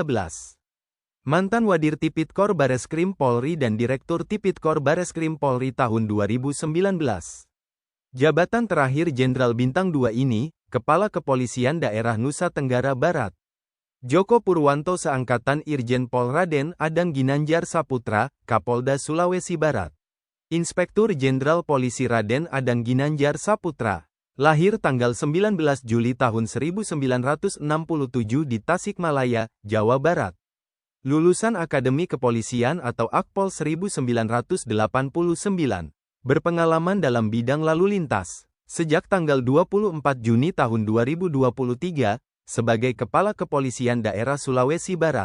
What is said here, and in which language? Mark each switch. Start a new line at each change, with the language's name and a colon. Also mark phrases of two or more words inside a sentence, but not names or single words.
Indonesian: Mantan Wadir Tipikor Bareskrim Polri dan Direktur Tipikor Bareskrim Polri tahun 2019. Jabatan terakhir Jenderal Bintang 2 ini, Kepala Kepolisian Daerah Nusa Tenggara Barat. Joko Purwanto seangkatan Irjen Pol Raden Adang Ginanjar Saputra, Kapolda Sulawesi Barat. Inspektur Jenderal Polisi Raden Adang Ginanjar Saputra. Lahir tanggal 19 Juli tahun 1967 di Tasikmalaya, Jawa Barat. Lulusan Akademi Kepolisian atau Akpol 1989. Berpengalaman dalam bidang lalu lintas. Sejak tanggal 24 Juni tahun 2023, sebagai Kepala Kepolisian Daerah Sulawesi Barat.